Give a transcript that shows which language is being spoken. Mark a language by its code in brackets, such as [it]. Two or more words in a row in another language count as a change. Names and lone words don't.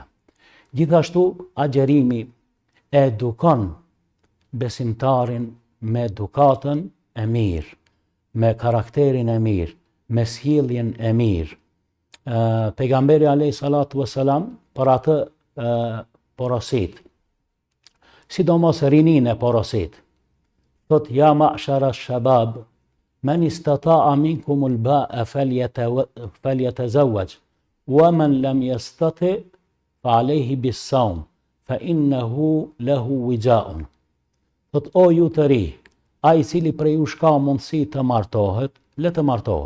[sq] Gjithashtu agjerimi edukon besimtarin me edukatën e mirë, me karakterin e mirë, me sjelljen e mirë. Pejgamberi [ar] عليه الصلاة والسلام [sq] për atë porosit, sidomos rinin e porosit, thot [ar] يا معشر الشباب من استطاع منكم الباءة فليتزوج ومن لم يستطع فعليه بالصوم فإنه له وجاء. [sq] Thot o ju të ri, ai i cili prej jush ka mundësi të martohet, le të martohet.